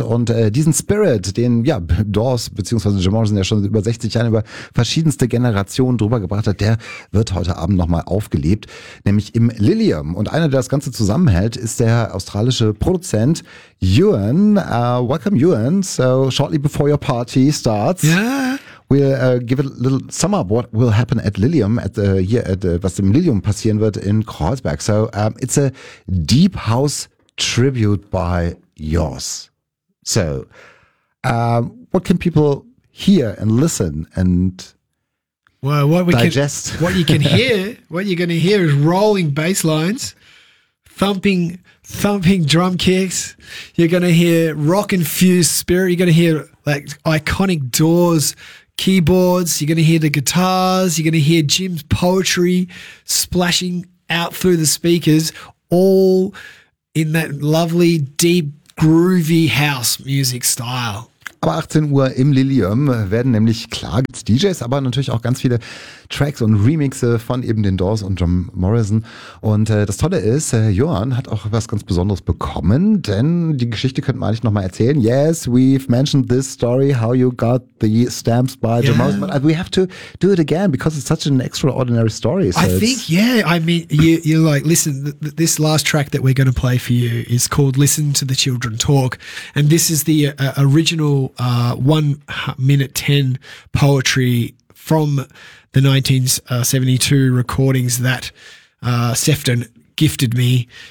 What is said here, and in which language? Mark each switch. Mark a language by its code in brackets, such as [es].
[de] Und diesen Spirit, den ja Doors bzw. Jim Morrison ja schon über 60 Jahren über verschiedenste Generationen drüber gebracht hat, der wird heute Abend nochmal aufgelebt, nämlich im Lilium. Und einer, der das Ganze zusammenhält, ist der australische Produzent Ewan. [en] Welcome, Ewan. So shortly before your party starts, yeah, we'll give a little sum up what will happen at Lilium at the yeah at the, [de] was im Lilium passieren wird in Kreuzberg. [en] So it's a deep house tribute by yours. So what can people hear and listen and digest? What you can hear, what you're going to hear, is rolling bass lines, thumping drum kicks. You're going to hear rock infused spirit. You're going to hear like iconic Doors keyboards. You're going to hear the guitars. You're going to hear Jim's poetry splashing out through the speakers, all in that lovely, deep, groovy house music style. [de] Aber 18 Uhr im Lilium werden nämlich, klar, gibt's DJs, aber natürlich auch ganz viele Tracks und Remixe von eben den Doors und Jim Morrison. Und das Tolle ist, Johann hat auch was ganz Besonderes bekommen, denn die Geschichte könnte man eigentlich nochmal erzählen. [en] Yes, we've mentioned this story, how you got the stamps by Jim Morrison, but we have to do it again, because it's such an extraordinary story. So I think, yeah, I mean, you're like, listen, this last track that we're going to play for you is called Listen to the Children Talk, and this is the original 1 minute 10 poetry from the 1972 recordings that Sefton gifted me.